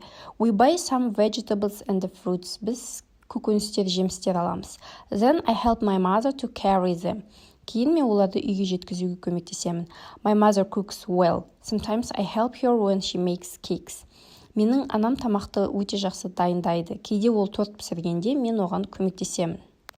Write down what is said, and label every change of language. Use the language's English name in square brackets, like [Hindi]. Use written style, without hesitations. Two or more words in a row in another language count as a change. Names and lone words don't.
[English] We buy some vegetables and fruits. [Kazakh] Біз көкөністер, жемістер аламыз. [English] Then I help my mother to carry them. [Kazakh] Кейін мен оларды үйге жеткізуге көмектесемін. [English] My mother cooks well. Sometimes I help her when she makes cakes. [Kazakh] Менің анам тамақты өте жақсы дайындайды. Кейде ол торт пісіргенде мен оған көмектесемін.